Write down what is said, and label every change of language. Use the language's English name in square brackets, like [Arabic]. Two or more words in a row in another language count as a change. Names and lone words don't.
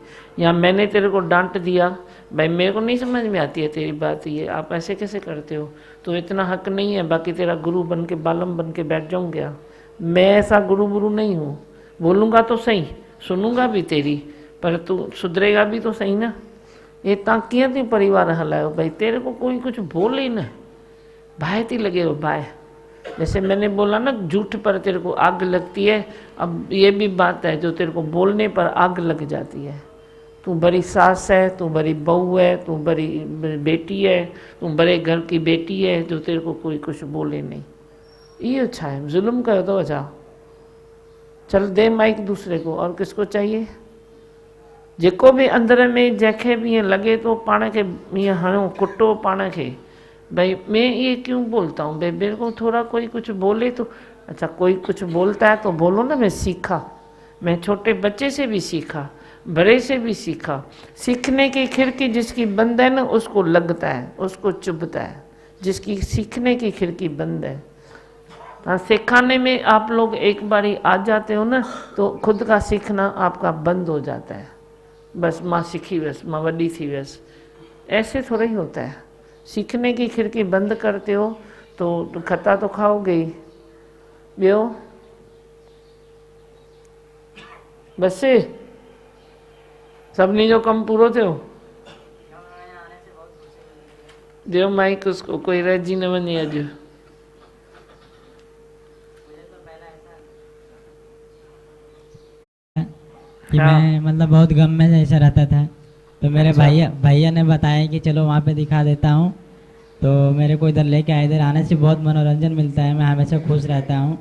[Hindi] या मैंने तेरे को डांट दिया, भाई मेरे को नहीं समझ में आती है तेरी बात, ये आप ऐसे कैसे करते हो, तो इतना हक नहीं है। बाकी तेरा गुरु बन के बालम बन के बैठ जाऊँ क्या? मैं ऐसा गुरु गुरु नहीं हूँ। बोलूँगा तो सही, सुनूंगा भी तेरी, पर तू सुधरेगा भी तो सही ना। [Sindhi] ये तव्हां कीअं थी परिवार हलायो? [Hindi] भाई तेरे को कोई कुछ बोले न, [Sindhi] बाहि थी लगे हो बाहि। [Hindi] जैसे मैंने बोला ना झूठ पर तेरे को आग लगती है, अब ये भी बात है जो तेरे को बोलने पर आग लग जाती है। तू बड़ी सास है, तू बड़ी बहू है, तू बड़ी बेटी है, तू बड़े घर की बेटी है, जो तेरे को कोई कुछ बोले नहीं। ये अच्छा है, जुल्म कयो तो अच्छा। चल दे माइक दूसरे को, और किसको चाहिए? [Sindhi] जेको भी अंदर में जैसे भी ईअं लगे तो पाण खे ईअं हणो कुटो पाण खे, [Hindi] भाई मैं ये क्यों बोलता हूँ, भाई मेरे को थोड़ा कोई कुछ बोले तो अच्छा। कोई कुछ बोलता है तो बोलो ना, मैं सीखा, मैं छोटे बच्चे से भी सीखा, बड़े से भी सीखा। सीखने की खिड़की जिसकी बंद है ना उसको लगता है, उसको चुभता है। जिसकी सीखने की खिड़की बंद है, हाँ, सिखाने में आप लोग एक बारी आ जाते हो ना तो खुद का सीखना आपका बंद हो जाता है। बस माँ सीखी बस, माँ वड्डी थी बस, ऐसे थोड़ा ही होता है। सीखने की खिड़की बंद करते हो तो खता तो खाओगे ही। [Sindhi] ॿियो बस सभिनी जो कमु पूरो थियो? ॾियो माइक उसको, कोई रहिजी न वञे अॼु। [Hindi] कि मैं मतलब बहुत गम में जैसा रहता था, तो मेरे भैया ने बताया कि चलो वहाँ पे दिखा देता हूँ। तो मेरे को इधर लेके आए, इधर आने से बहुत मनोरंजन मिलता है, मैं हमेशा खुश रहता हूँ।